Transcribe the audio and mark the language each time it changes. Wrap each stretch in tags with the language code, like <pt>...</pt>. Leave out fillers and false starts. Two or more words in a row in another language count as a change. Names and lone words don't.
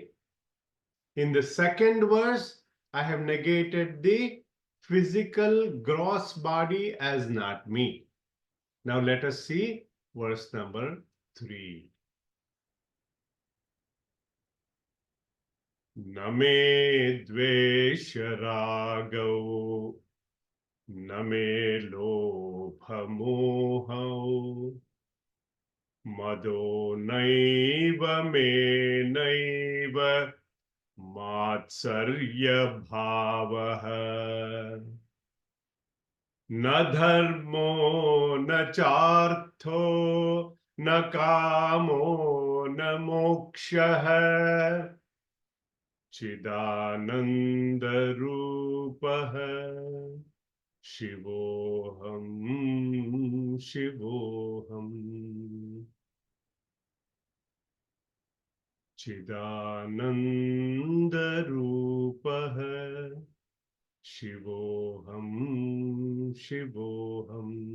<en>In the second verse, I have negated the physical gross body as not me. Now let us see verse number 3.</en> <sa>नमे द्वेष रागौ, नमे लोभ मोह, मदो नैव मे नैव मात्सर्य भावः न धर्मो न चार्थो न कामो न मोक्षः चिदानन्द रूपः शिवोऽहम् शिवोऽहम् चिदानन्द रूपः शिवोऽहम् शिवोऽहम्.</sa>